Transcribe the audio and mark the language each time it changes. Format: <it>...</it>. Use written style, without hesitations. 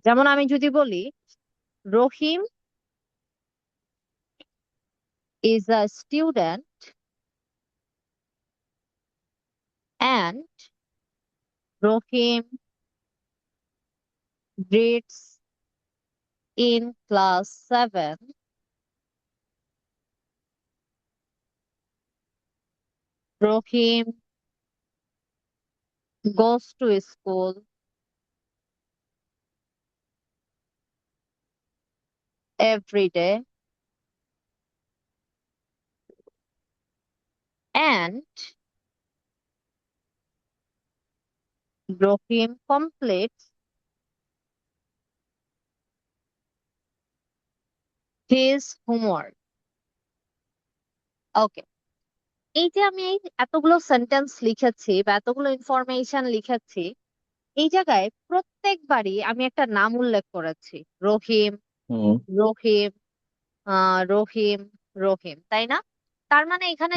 <bn>যেমন আমি যদি বলি</bn> <en>Rahim is a student and Rahim reads in class 7. Rohim goes to school every day and Rohim completes his homework.</en> <bn>ওকে, এই যে আমি এই এতগুলো সেন্টেন্স লিখেছি বা এতগুলো ইনফরমেশন লিখেছি, এই জায়গায় প্রত্যেকবারই আমি একটা নাম উল্লেখ করেছি। রহিম, হুম। রহিম, রহিম, রহিম, তাই না? তার মানে এখানে</bn>